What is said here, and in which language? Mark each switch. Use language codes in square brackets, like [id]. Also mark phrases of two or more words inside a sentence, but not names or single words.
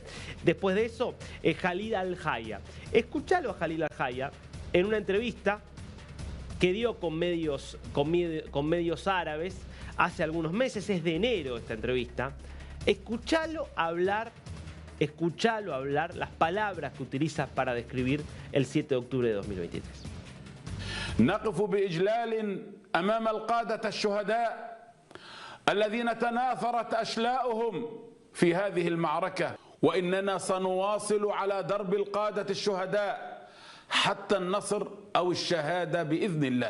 [es] Después de eso, Khalid Al-Haya. Escuchalo a Khalid Al-Haya en una entrevista que dio con medios árabes hace algunos meses, es de enero esta entrevista. Escuchalo hablar las palabras que utiliza para describir el 7 de octubre de 2023. [ar] نقف بإجلال أمام القادة الشهداء الذين تناثرت أشلاؤهم في هذه المعركة، وإننا سنواصل على درب القادة الشهداء حتى النصر أو الشهادة بإذن الله.